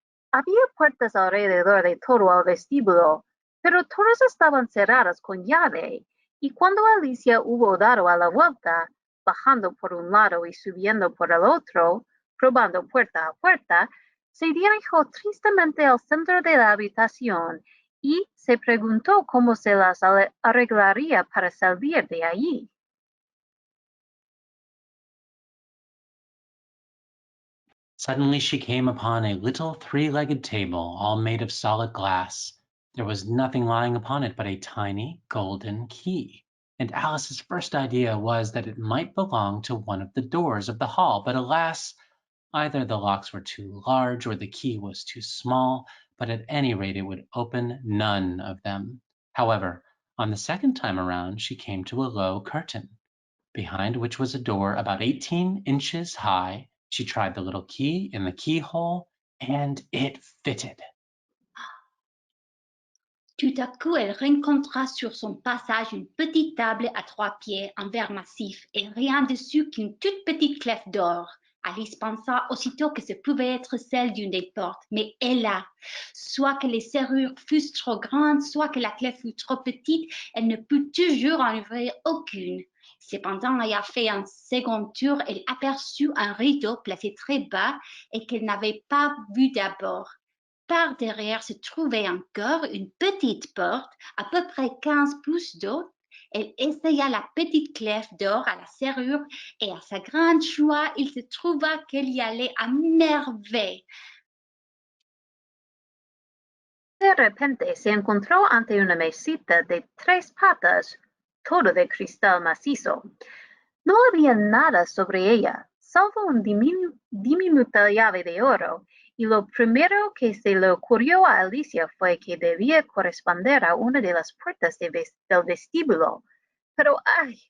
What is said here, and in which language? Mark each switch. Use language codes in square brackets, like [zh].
[es] Había puertas alrededor de todo el vestíbulo, pero todas estaban cerradas con llave, y cuando Alicia hubo dado a la vuelta, bajando por un lado y subiendo por el otro, probando puerta a puerta, se dirigió tristemente al centro de la habitación y se preguntó cómo se las arreglaría para salir de allí. [en] Suddenly she came upon a little three-legged table, all made of solid glass. There was nothing lying upon it but a tiny golden key, and Alice's first idea was that it might belong to one of the doors of the hall, but alas, either the locks were too large or the key was too small, but at any rate it would open none of them. However, on the second time around she came to a low curtain, behind which was a door about 18 inches high. She tried the little key in the keyhole, and it fitted. [fr] Tout à coup, elle rencontra sur son passage une petite table à 3 pieds en verre massif et rien dessus qu'une toute petite clef d'or. Alice pensa aussitôt que ce pouvait être celle d'une des portes, mais hélas, soit que les serrures fussent trop grandes, soit que la clef fût trop petite, elle ne put toujours en ouvrir aucune. Cependant, ayant fait un second tour, elle aperçut un rideau placé très bas et qu'elle n'avait pas vu d'abord. Par derrière se trouvait encore une petite porte, à peu près 15 pouces d'eau. Elle essaya la petite clef d'or à la serrure et à sa grande joie, il se trouva qu'elle y allait à merveille. [es] De repente se encontró ante una mesita de 3 patas, todo de cristal macizo. No había nada sobre ella, salvo una diminuta llave de oro, y lo primero que se le ocurrió a Alicia fue que debía corresponder a una de las puertas del vestíbulo. Pero ¡ay!